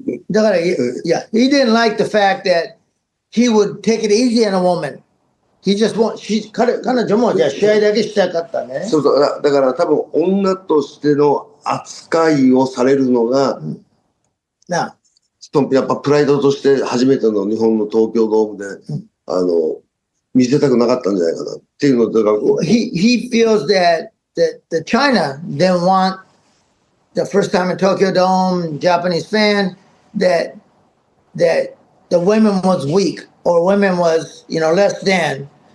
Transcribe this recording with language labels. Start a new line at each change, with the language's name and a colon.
Japanese: だから、
English: yeah, he didn't like the fact that he would take it easy on a woman. He just
Japanese: 彼女もじゃあ試合だけしたかったね。そうそう。だから多分女としての扱いをされるのが、なやっぱプライドとして初めての日本の東京ドームで、見せたくなかったんじゃないかなっていうのだから。
English: He feels that the China didn't want the first time in Tokyo Dome, Japanese fan, that the women was weak or women was, less than.